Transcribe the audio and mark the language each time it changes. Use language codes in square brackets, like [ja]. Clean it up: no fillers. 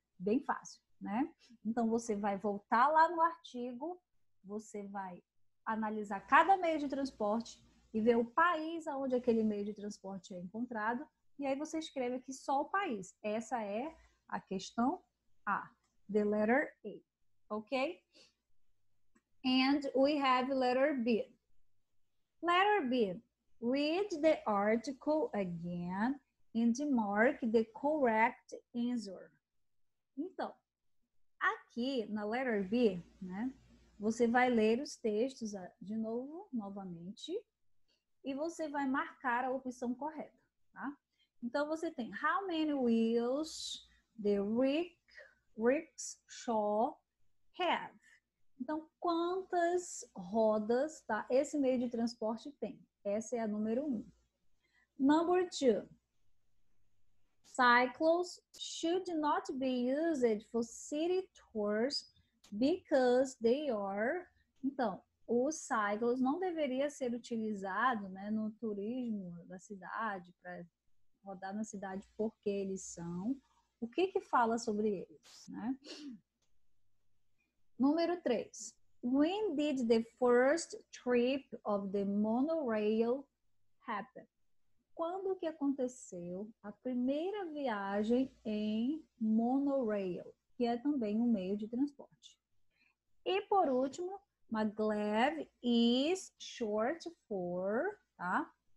[pt] Bem fácil, né? Então, você vai voltar lá no artigo, você vai analisar cada meio de transporte e ver o país aonde aquele meio de transporte é encontrado, e aí você escreve aqui só o país. Essa é a questão A, [en] the letter A, [pt] ok? [en] And we have letter B. Letter B, read the article again and mark the correct answer. [pt] Então, aqui na letter B, né, você vai ler os textos de novo, novamente, e você vai marcar a opção correta, tá? Então, você tem [en] how many wheels the rickshaw have? [pt] Então, quantas rodas, tá? Esse meio de transporte tem. Essa é a número 1. [en] Number 2. Cycles should not be used for city tours because they are... [pt] Então, os cycles não deveria ser utilizado, né, no turismo da cidade, para rodar na cidade, porque eles são. O que fala sobre eles, né? Número 3. [en] When did the first trip of the monorail happen? [pt] Quando que aconteceu a primeira viagem em monorail, que é também um meio de transporte? E por último, [en] maglev is short for, tá?